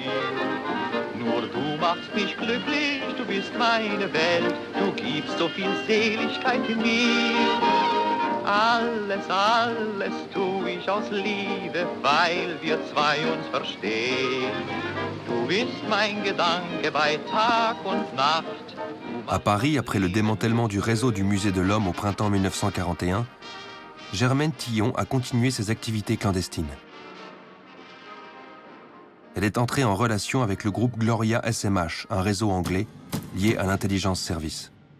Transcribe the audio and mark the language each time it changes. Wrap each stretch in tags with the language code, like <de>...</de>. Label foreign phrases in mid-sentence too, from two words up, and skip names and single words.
<de>Nur du machst mich glücklich, du bist meine Welt, du gibst so viel Seligkeit in mir. Alles, alles tu ich aus Liebe, weil wir zwei uns verstehen. Du bist mein Gedanke bei Tag und Nacht.</de> <fr>À Paris, après le démantèlement du réseau du Musée de l'Homme au printemps 1941, Germaine Tillon a continué ses activités clandestines. Elle est entrée en relation avec le groupe Gloria SMH, un réseau anglais lié à l'</fr> <en>intelligence service.</en>